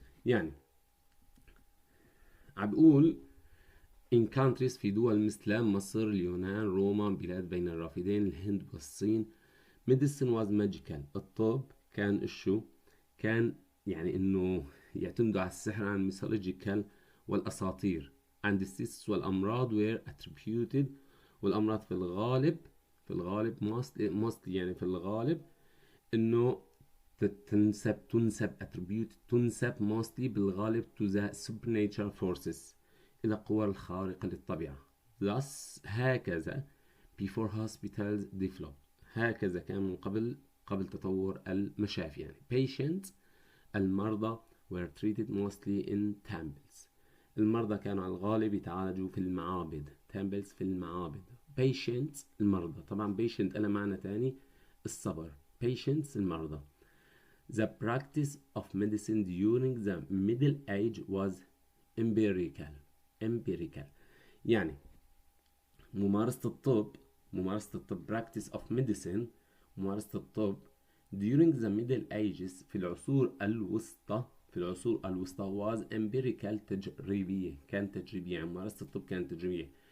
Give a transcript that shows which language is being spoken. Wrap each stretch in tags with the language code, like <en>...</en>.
<ar>يعني عم بقول</ar> <en>in countries</en> <ar>في دول مثل مصر اليونان روما بلاد بين الرافدين الهند والصين</ar> <en>medicine was magical،</en> <ar>الطب كان الشو كان يعني انه يعتمدوا على السحر عن mythological والاساطير</ar> <en>and diseases</en> <ar>والامراض</ar> <en>were attributed</en> <ar>والأمراض في الغالب mostly يعني في الغالب إنه تنسب attribute تنسب mostly بالغالب</ar> <en>to the supernatural forces</en> <ar>إلى القوى الخارقة للطبيعة.</ar> <en>thus</en> <ar>هكذا</ar> <en>before hospitals developed</en> <ar>هكذا كان من قبل تطور المشافي يعني</ar> <en>patients</en> <ar>المرضى</ar> <en>were treated mostly in temples.</en> <ar>المرضى كانوا على الغالب يتعالجوا في المعابد.</ar> <en>temples</en> <ar>في المعابد.</ar> <en>patients</en> <ar>المرضى. طبعا patient له معنى تاني الصبر. patients المرضى.</ar> <en>The practice of medicine during the Middle Age was empirical.</en> <ar>يعني ممارسة الطب</ar> <en>practice of medicine</en> <ar>ممارسة الطب</ar> <en>during the Middle Ages</en> <ar>في العصور الوسطى</ar> <en>was empirical</en> <ar>كانت تجريبية يعني ممارسة الطب كانت تجريبية.</ar>